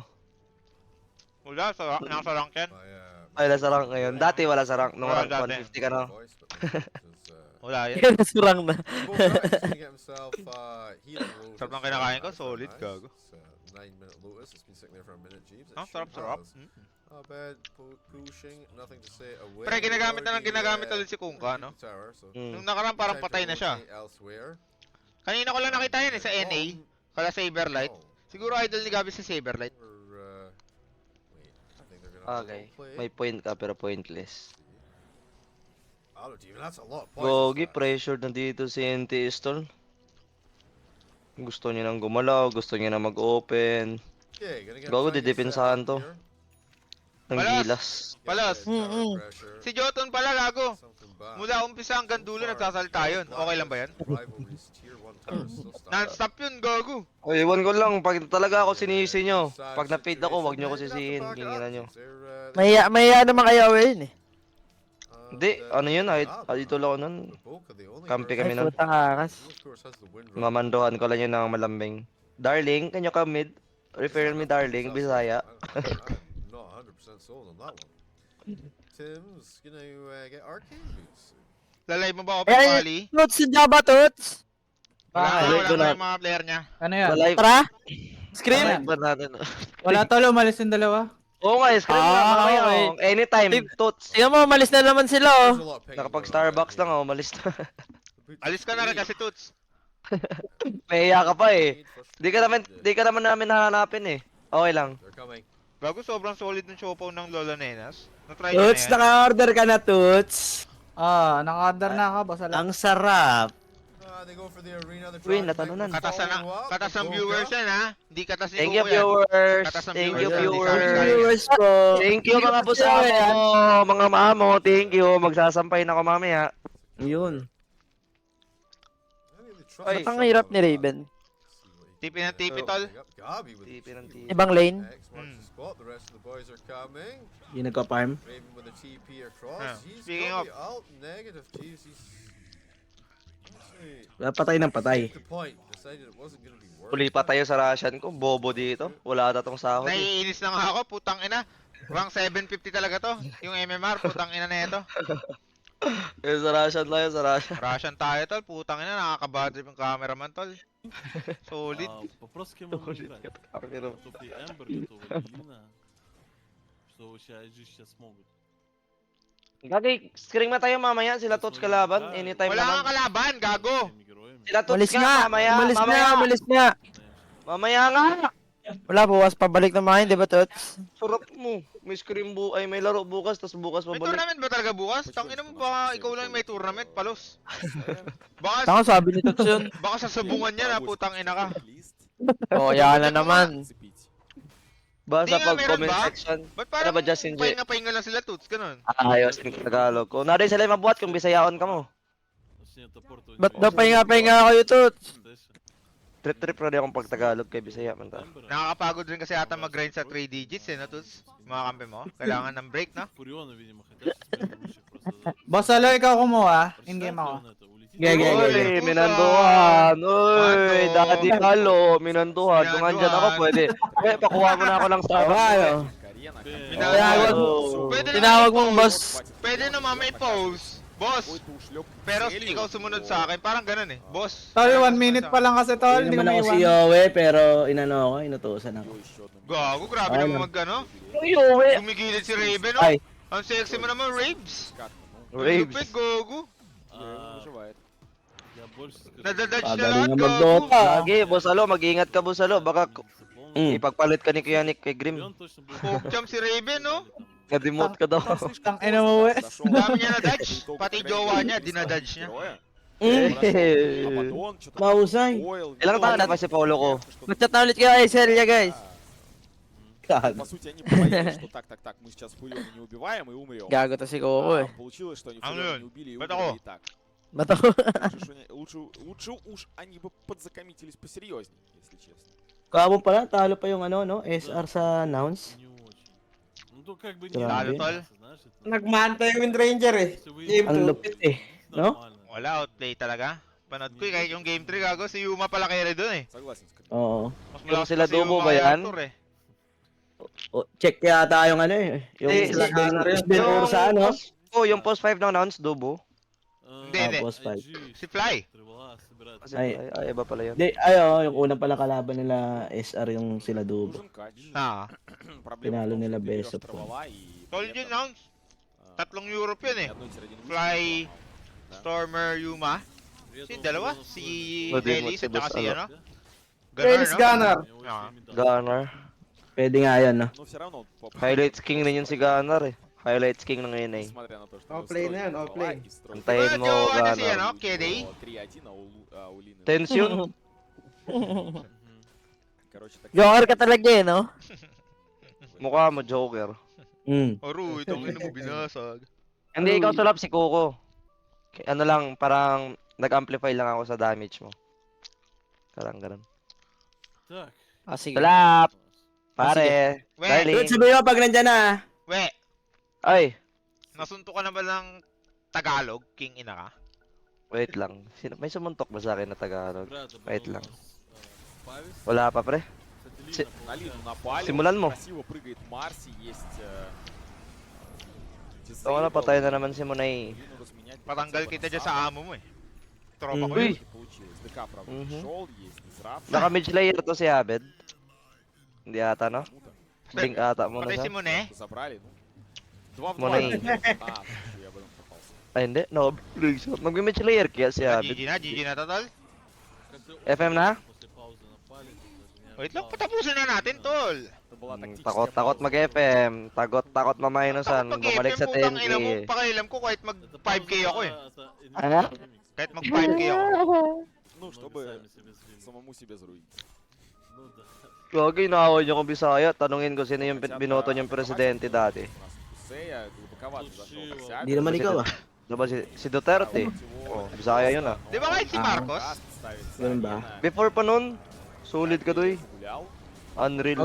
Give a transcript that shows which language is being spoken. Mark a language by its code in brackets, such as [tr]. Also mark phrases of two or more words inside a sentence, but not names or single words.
[tl] Wala, nasa rank yan. [en] my, [tl] Ay, nasa rank ngayon. Dati wala sa rank. Nung Wala rank dati. 150 ka na. [en] voice, but because, [tl] Wala yan. Yan, nasurang na. [en] Bogart's gonna get himself healing low. [tl] Sarap ng kinakain ko, solid, gago. [en] It's a 9-minute Lotus. It's been sitting there for a minute, Jeeves. [tl] Ah, sarap, sarap. [en] Not bad, pushing, nothing to say away. [tl] Pre, ginagamit na lang [en] Already, [tl] ginagamit ulit si Kungka, no? [en] tower, so Mm. [tl] Nung nakaraan parang [en] time to [tl] patay na siya. [en] rotate elsewhere. [tl] Kanina ko lang nakita yun eh, sa NA. Kala Saberlight. Oh, Siguro idol ni Gabi sa Saberlight. [en] wait, I think they're gonna Okay. play. [tl] May point ka pero pointless. [en] Auto Demon, that's a lot of points. [tl] Gogi, pressured na dito si NT Stall. Gusto niya nang gumalaw, gusto niya na mag-open. [en] Yeah, gonna get Gogo, try and get [tl] didepensahan [en] set up to. here. [tl] Ng Palas. gilas. [en] Get [tl] Palas. [en] that tower Mm-mm. pressure. [tl] Si Jotun pala, gago. [en] Something back. [tl] Mula umpisa hanggang dulo nagsasalita yun. Okay lang ba yan? [en] Rivalries, tier 1 towers still stand up. [tl] Non-stop yun, gago. O, iwan ko lang. Pag talaga ako sinisi nyo. Pag na-fade ako, wag nyo ko sisihin. Kinginan nyo. Maya naman kayo yun eh. Hindi, ano yun? Idol ako nun. Kampi kami Ay, nun. putang akas. Mamandohan ko lang yun ng malambing. [en] Darling, can you come mid? Refer me darling, Bisaya. I'm not 100% sold on that one. Tim's gonna get arcane boots. [tl] Lalay mo ba ako, Eh, Pali? Toots, hindi ba Toots? Wala Bakit? na, wala Doon na na. yung mga player niya. Ano yan? [en] Live. [tl] Tara! Scream! Ano yan? Ba natin? Wala tol, umalis yung dalawa. Oo nga, screen na. Ah, Mamaya, okay. [en] oh. Anytime, tots. [tl] Tingnan mo, umalis na naman sila oh. [en] There's a lot of pinging [tl] Nakapag [en] going on [tl] Starbucks [en] there. [tl] lang, oh. Umalis na. Alis ka na rin kasi, Toots. Mahiya ka pa eh. Di ka naman namin hahanapin eh. Okay lang. [en] They're coming. [tl] Gago, sobrang solid ng siopaw ng Lola Nenas. Na-try niyo na Toots, yan. naka-order ka na, Toots. Naka-order na ako, basta lang. Ang sarap. [en] They go for the arena. They're [tl] Uy, [en] trying to make [tl] natalunan. [en] the [tl] Katasan ng, [en] follow-up. [tl] katas ng Boga. viewers yan, ha? Hindi katas ni [en] Thank you, [tl] Kuko yan. [en] viewers. [tl] Katas ng [en] Thank you, viewers. viewers. [tl] po. [en] Thank you, [tl] mga busamo. Mga mamo, [en] thank you. [tl] Magsasampay na ako mamaya. Yun. [en] I think they trust [tl] Ay, [en] each [tl] Ang [en] other [tl] hirap [en] a [tl] ni [en] lot. [tl] Raven. Tipi ng tipi, tol. [en] Gabi with [tl] Tipi ng tipi. Ibang lane. [en] X marks the spot. The rest of the boys are coming. [tl] Yung nagka-farm. [en] Raven with a TP across. Yeah. He's Speaking got of- the alt negative. Jeez, he's actually [tl] Patay ng patay. [en] the point. Decided it wasn't gonna be worth. [tl] Uli pa tayo sa Russian ko. Bobo dito. Wala ata tong sahod eh. Naiinis na nga ako, putang ina. Rank 750 talaga to. Yung MMR, putang ina na ito. Eh, sa Russian tayo, sa Russian. Russian tayo, tol. Putang ina, nakakabadrip yung cameraman, tol. Solid. [ru] Вопрос, с кем мы будем играть. Готовый Эмбер, готовый Лина. Что сейчас могут. [tl] Gagi, screen na tayo mamaya. Sila Tots kalaban. Anytime Wala kang naman. kalaban, gago. [ru] Теми героями. [tl] Sila Tots Umalis nga, nga! mamaya. Umalis Mamaya. nga! Umalis nga! Mamaya nga. Wala, bukas pabalik na mga di ba, Toots? Surap mo. May screen ay may laro bukas, tas bukas May pabalik. tournament ba talaga bukas? Tangina mo baka ikaw lang may tournament, palos. Baka, Tango sabi ni Toots yun. baka sa sabungan niya na, putang ina ka. Oo, yan na naman. Basta Di nga, pag meron comment ba? section. Ba't Ano parang ba, Justin J? pahinga-pahinga lang sila, Toots, ganun. Ayos ng Tagalog ko. [ceb] Narin sila mabuhat kung bisayaon ka mo. [ru] Точнее, топор то [tl] Ba't daw pahinga-pahinga kayo, Toots? [ceb] Trip-trip rin akong pag-Tagalog kay Bisaya man ta. [tl] Nakakapagod rin kasi ata mag-grind sa 3 digits eh, no, Toots? Mga kampi mo. Kailangan ng break, no? [ru] Фурионы, видимо, хотят теперь лучше просто... [tl] Boss Alo, ikaw kumuha. In-game ako. Gege, Uy, gege. minanduhan! Uy, Mando. Daddy Halo, minanduhan. Kung andyan ako, pwede. Eh, pakuha mo na ako lang sa Ano? Tinawag, Oh. pwede Tinawag naman mong i-post. boss. Pwede naman may post. Boss! [ru] Какой-то ушлеп [tl] Pero [ru] целью, [tl] ikaw sumunod [ru] но- [tl] sa akin, parang ganun eh. Boss! Tol, parang 1 minute sumunod sa pa lang kasi tol, Hindi hindi ko naman ako si maiwan. Yowie, pero inano ako, inutusan ako. [ru] Её ещё одну [tl] Gago, grabe Ay, naman lang. mag ano. Uy, Gumigilid si Raven, no? Ay, Ang sexy mo naman, Raves! [ru] катку. Ну, [tl] Ang Raves. lupit, Gogo! [ru] А, выживает. я больше скажу. [tl] Nadadodge na Pagaling lahat, nga Gogo! mag-Dota. Lagi, boss alo, mag-iingat ka boss alo. Baka ipagpalit ka ni Kuya Nick kay Grim. Pogchamp si Raven, no? Na-demote ka daw. [ru] Там слишком [tl] Tang ina mo, Wes. [ru] подошёл. [tl] Dami niya na-dodge. [ru] По итогу, [tl] Pati [ru] по крайней [tl] jowa [ru] мере, [tl] niya, [ru] не [tl] dinadodge [ru] ставит [tl] niya. [ru] героя. Mm. Подошёл Абадон, чё-то [tl] Mahusay. [ru] Ойл, [tl] Ilang taon na ba si Paulo ko? [ru] что-то [tl] mag-chat na ulit kayo kay Celia, guys. [ru] По сути, они говорили, что так, мы сейчас Фуриона не убиваем и умрем. [tl] Gago to si Coco [ru] А [tl] eh. [ru] получилось, что они А ну, Фуриона не убили и это умерли о. и так. [tl] Bato. [ru] Лучше уж они бы подзакоммитились посерьезнее, если честно. [tl] Kahapon pala, talo pa yung ano, no? SR sa announce. [ru] Не очень. Ну, то как бы не [tl] Grabe. Tol. [ru] знаешь, это [tl] Nagmanta yung Wind Ranger eh. [ru] если вы [tl] Game Ang 2. lupit eh. No? [ru] нормально. [tl] Wala, outplay talaga. Panood ko eh, kahit yung game 3 gago, si Yuma pala carry dun eh. [ru] Согласен с Катей. [tl] Oo. Mas Yung malakas sila pa si Dubo Yuma ba kay yan? Arthur eh. O, check yata yung ano eh. Yung Eh, sila Yung sa ano? post- Oh, yung post 5 ng announce, Dubo. Hindi, hindi. Boss fight. Si Fly. Kasi Ay. iba pala yun. Di, ayo, yung unang pala kalaban nila SR yung sila Dubo. [ru] Нужен кач. [tl] Ah. [ru] Проблема [tl] Pinalo [ru] в том, [tl] nila [ru] что ты берёшь [en] best of [ru] Травола и [tl] Tol [ru] при [tl] yun [ru] этом, [tl] announce. Tatlong Europe yun [ru] ни [tl] eh. [ru] одной тире-1 вышки [tl] Fly, [ru] не сломал. [tl] Stormer, Yuma. Si dalawa, si Pwede mo Ellis si at saka Boss si Alo. ano? Felix Gunner. Ah. Gunner. Pwede nga yan, no? [ru] Но все равно, [en] Highlights king [tl] rin yun si Gunner eh. [en] Highlights king [tl] ng NA. [ru] несмотря на то, что [tl] All [ru] мы [tl] play [ru] строили [tl] на yan, all [ru] Травола [tl] play. [ru] и строили [tl] Antayin mo, Medyo ano siya, Gunner. no? KD? 3-1, [ru] а у Лины... [tl] Tense yun. [ru] Короче, так... [tl] Joker ka talaga eh, no? Mukha mo, Joker. Mm. Oro, itong ino mo binasag. Hindi, ikaw tulap si Coco. Ano lang, parang nag-amplify lang ako sa damage mo. Parang ganun. [ru] Так. [tl] Ah, sige. Tulap! Pare! We, Darling! Dude, sabi mo pag nandyan na. we, Ay! nasunto ka na ba ng Tagalog, King ina ka? Wait lang. May sumuntok ba sa akin na Tagalog? [ru] Ребята, [tl] Wait [ru] потом [tl] lang. [ru] у нас, Павис. [tl] Wala pa, pre. [ru] Кстати, Лина На Лину получает. напали, [tl] Simulan mo. [ru] красиво прыгает Марси, есть... [tl] Ito na, patay na naman si Munay. Patanggal kita dyan sa amo mo eh. Tropa ko Uy! yun. [ru] Получилось. ДК, правда, Мгм. пришел, есть дизрапт. [tl] Naka-mid layer to si Abed. Hindi ata, no? [ru] Кому-то [tl] Blink ata muna Patay si siya. Mune. [ru] забрали, ну. 2 в 2. [tl] Munay. [ru] Я об этом попался. [tl] Ay, hindi. No, blink siya. Mag-mid layer kaya si Abed. GG na totol. [ru] Как-то [tl] FM на? [ru] После паузы напали, тут даже не [tl] Wait lang, [ru] ожидал. [tl] patapusin na natin, tol. [ru] Это была тактическая [tl] Takot-takot [ru] пауза. [tl] mag-FM. Takot-takot maminusan. Takot Bumalik sa putang ina 10k. mo, pakialam ko kahit mag [ru] Это [tl] 5k [ru] пауза, [tl] ako eh. [ru] это Ага. мимик. [tl] Kahit mag 5k ako. [ru] Ну, Многие чтобы сами себе сдвинули. самому себе заруить. Ну да. [tl] Gagi, inaaway niyo kung Bisaya. Tanungin ko sino yung binoto niyong presidente dati. Hindi naman ikaw ah. Diba si Duterte? Oh, Bisaya yun ah. Di ba kahit si Marcos? Ganun ba? Before pa nun, solid ka doy. Unreal.